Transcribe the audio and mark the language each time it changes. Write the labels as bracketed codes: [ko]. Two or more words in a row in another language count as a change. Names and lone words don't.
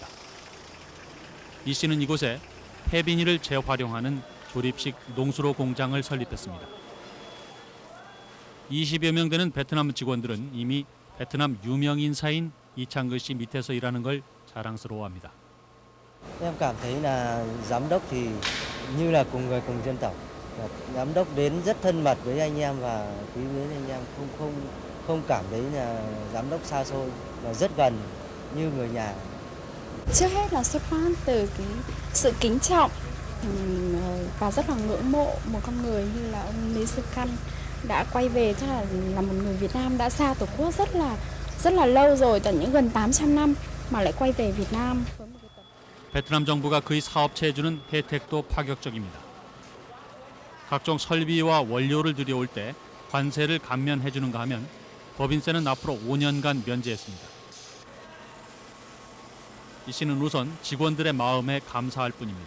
[ko] 이 씨는 이곳에 폐비닐을 재활용하는 조립식 농수로 공장을 설립했습니다. 20여 명 되는 베트남 직원들은 이미 베트남 유명 인사인 이창근 씨 밑에서 일하는 걸 자랑스러워합니다. [vi] Em cảm thấy là giám đốc thì như là cùng người cùng dân tộc. Giám đốc đến rất thân mật với anh em và quý mến anh em, không cảm thấy là giám đốc xa xôi và rất gần như người nhà. Trước hết là xuất phát từ cái sự kính trọng và rất là ngưỡng mộ một con người như là ông Lý Sư Căn đã quay về, chắc là một người Việt Nam đã xa Tổ quốc rất là lâu rồi, tận những gần 800 năm mà lại quay về Việt Nam. [ko] 베트남 정부가 그의 사업체에 주는 혜택도 파격적입니다. 각종 설비와 원료를 들여올 때 관세를 감면해 주는가 하면 법인세는 앞으로 5년간 면제했습니다. 이 씨는 우선 직원들의 마음에 감사할 뿐입니다.